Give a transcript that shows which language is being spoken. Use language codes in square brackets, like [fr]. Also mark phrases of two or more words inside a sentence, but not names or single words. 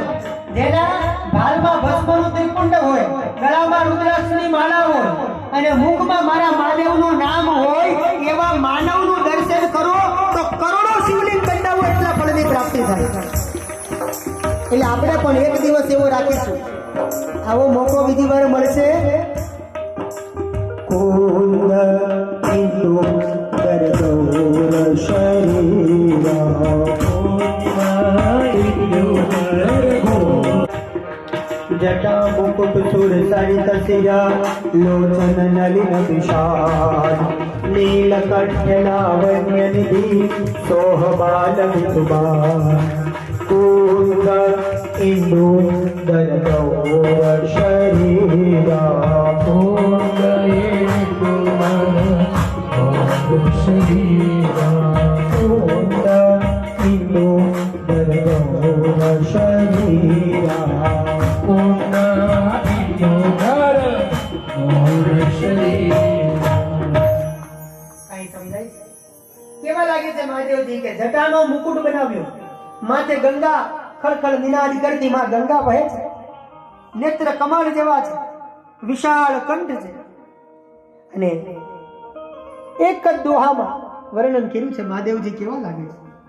[gu] જેના ભાલમાં ભસ્મનું ત્રિપુંડ હોય, ગળામાં રુદ્રાક્ષની માળા હોય અને મુખમાં મારા મહાદેવનું નામ હોય, એવા માનવનું દર્શન કરો તો કરોડો શિવલિંગ કંડાઓ એટલા ફળની પ્રાપ્તિ થાય. એટલે આપણે પણ એક દિવસ એવો રાખીશું. આવો મોકો બીજી વાર મળશે. [awa] कुंद इंदु दरदोर शरीरा जटा मुकुट सुर सरित सिरा लोचन नलिन विशाल नीलकंठ लावण्य निधि सोह बाल विदुबा कुंद इंदु दरदोर शरीरा कुंद इंदु दरदोर शरीरा कुंद इंदु दरदोर शरीरा [gu] કેવા લાગે છે મહાદેવજી કે જટાનો મુકુટ બનાવ્યો, માથે ગંગા ખળખળ નિનાદ કરતી માં ગંગા વહે છે, નેત્ર કમળ જેવા છે, વિશાળ કંઠ છે, અને એક જ દોહામાં વર્ણન કર્યું છે મહાદેવજી કેવા લાગે છે.